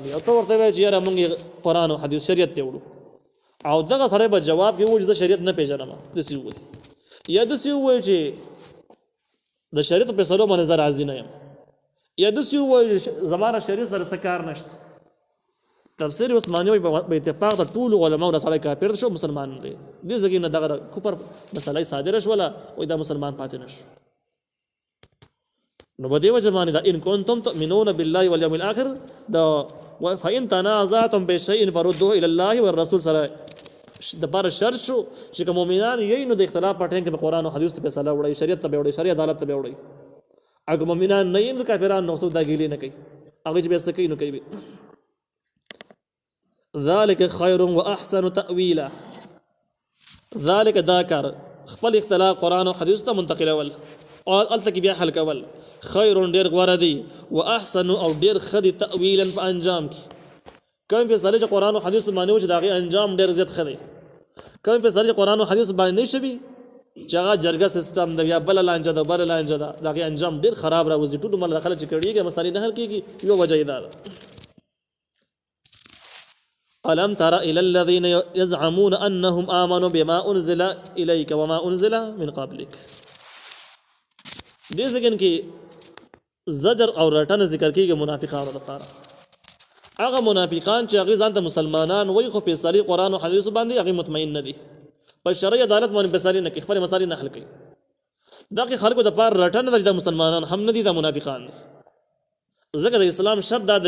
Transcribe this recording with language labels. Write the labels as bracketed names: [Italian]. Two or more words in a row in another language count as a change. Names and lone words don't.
[Pashto] او ته ورته وایې چې یاره موږ قرآن او حدیث شریعت ته وړو او دغه سړی به جواب کې وایي چې زه شریعت نه پیژنم داسې ووایي یا داسې ووایي چې د شریعت په فیصلو باندې زه راضي نه یم یا داسې ووایي چې زما شریعت سره څه کار نشته تفسیر عثماني وایي په اتفاق د ټولو علماو نه سړی کافر شو مسلمان نه دی دې ځای نه دغه کفر مسله صادره شوله وایي دا مسلمان پاتې نه شو نو بدی وجه باندې دا [Arabic] ان کنتم تؤمنون بالله واليوم الاخر [Pashto] دا [Arabic] فإن تنازعتم بشيء فردوه الى الله والرسول [Pashto] سره د بار شر شو چې کوم مؤمنان یې نو د اختلاف په ټین کې قرآن او حدیث ته فیصله وړي شریعت ته وړي شریعت عدالت ته وړي اګه مؤمنان نه یې کافرانو نو سودا ګیلې نه کوي هغه چې به سکه نو کوي [Arabic] ذلك خير واحسن تاويلا [Pashto] ذلك ذاکر خپل اختلاف قرآن او حدیث ته منتقل اول او الته بیا حل کول خیر ډیر غوړه دی واحسن او ډیر خدي تاویلا په انجام کې کوم په سره چې قرآن او حدیث باندې وش داغي انجام ډیر زیات خدي کوم په سره چې قرآن او حدیث باندې نشوي چې هغه جرګه سیستم دی یا بل لانجه ده بل لانجه ده داغي انجام ډیر خراب راوځي ټول مل داخله چې کړيږي مسالې نه حل کیږي یو وجه ده [Arabic] ألم تر إلى الذين يزعمون أنهم آمنوا بما أنزل إليك وما أنزل من قبلك [Pashto] دې ځکه کې زجر او رټن ذکر کیږي منافقانو لپاره هغه منافقان چې هغه ځان ته مسلمانان وایي خو په صریح قرآن او حدیث باندې هغه مطمئن نه دي په شرعي عدالت باندې په صریح نه کې خپل مسائل نه حل کوي دغه خلکو د پاره رټن د مسلمانان هم نه دي د منافقان دي ځکه د اسلام شرط دا